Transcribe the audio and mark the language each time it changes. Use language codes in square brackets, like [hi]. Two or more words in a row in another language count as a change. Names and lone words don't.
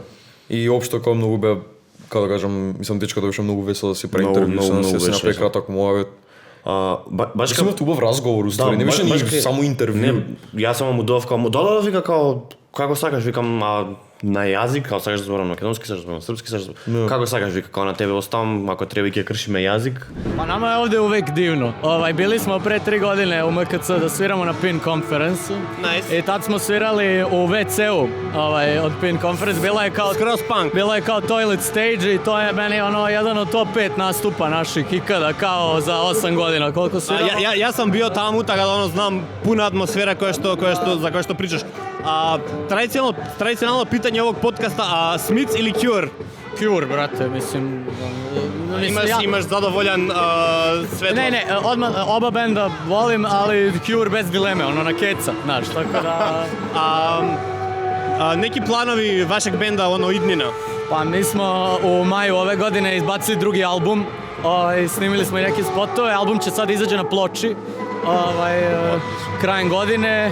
[mk] И општо како многу беа, како да кажам, мислам дечката беше многу весела да се прави интервју, се направи краток муавет. Баш како убав разговор уствари, не беше ни само интервју. Не, јас сам му додав као вика како сакаш, викам на јазик, како сакаш да зборам македонски, сакаш да зборам српски, сакаш како сакаш, вика као на тебе оставам, ако треба ќе кршиме јазик. [sr] Pa nama je ovdje uvijek divno. Bili smo pre 3 godine u MKC da sviramo na Pin Conference. Nice. I tad smo svirali u WC-u od Pin Conference. Bila je kao Skroz punk. Bila je kao [en] toilet stage [sr] i to je meni jedan od top 5 nastupa naših ikada kao za 8 godina. Koliko sviramo? [mk] Јас сам био таму, така да знам пуна атмосфера за која што причаш. [sr] Традиционално питање овог подкаста, Смитс или Cure? Cure, brate, mislim... Имаш задоволjan светло? Ne, oba benda volim, ali Cure bez dileme, na keca, znaš, tako da... Neki planovi vašeg benda, idnina? Pa mi smo u maju ove godine izbacili drugi album, snimili smo i neke spotove, album će sad izađe na ploči, krajem godine.